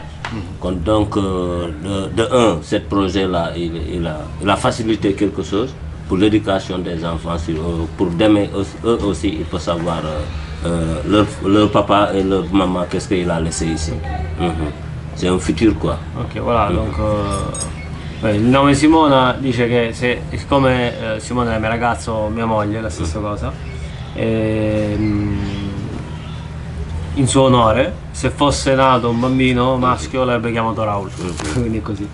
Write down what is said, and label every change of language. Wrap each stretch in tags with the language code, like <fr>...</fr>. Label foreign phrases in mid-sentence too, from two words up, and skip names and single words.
<fr>Donc, de un, ce projet-là, il a facilité quelque chose pour l'éducation des enfants. Pour demain, eux aussi, ils peuvent savoir leur papa et leur maman, qu'est-ce qu'il a laissé ici. C'est un futur, quoi.</fr> <it>Ok,</it> <fr>voilà, donc</fr> <it>il nome Simona dice che siccome Simona è mio ragazzo, mia moglie, la stessa cosa, in suo onore, se fosse nato un bambino maschio l'avrebbe chiamato Raul, quindi così.</it>